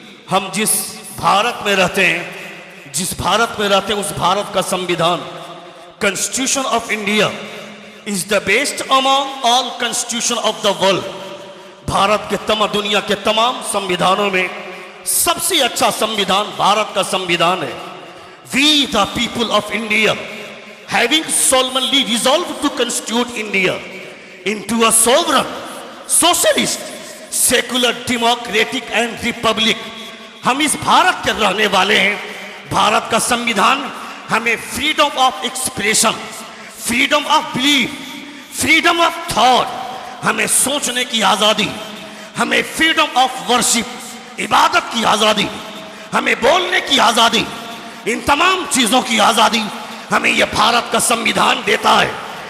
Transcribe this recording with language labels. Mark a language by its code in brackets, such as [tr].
[hi] हम जिस भारत में रहते हैं, जिस भारत में रहते हैं, उस भारत का संविधान, [en] Constitution of India is the best among all constitution of the world. [hi] Bharat के दुनिया के तमाम संविधानों में सबसे अच्छा संविधान भारत का संविधान है। [en] We the people of India having solemnly resolved to constitute India into a sovereign, socialist, secular, democratic and republic। [hi] हम इस भारत के रहने वाले हैं। भारत का संविधान हमें [en] freedom of expression, freedom of belief, freedom of thought, [hi] हमें सोचने की आजादी, हमें [en] freedom of worship, [hi] इबादत की आजादी, हमें बोलने की आजादी, इन तमाम चीजों की आजादी हमें यह भारत का संविधान देता है।